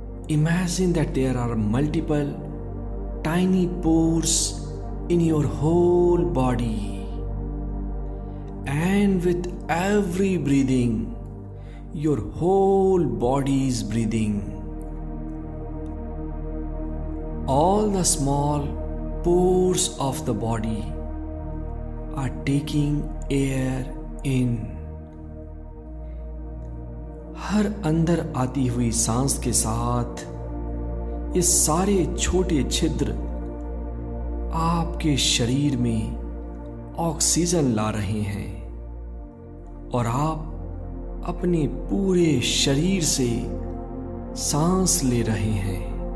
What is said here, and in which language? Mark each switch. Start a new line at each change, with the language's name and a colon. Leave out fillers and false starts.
English: Imagine that there are multiple tiny pores in your whole body, and with every breathing your whole body is breathing. All the small pores of the body are taking air in.
Hindi: हर अंदर आती हुई सांस के साथ ये सारे छोटे छिद्र आपके शरीर में ऑक्सीजन ला रहे हैं और आप अपने पूरे शरीर से सांस ले रहे हैं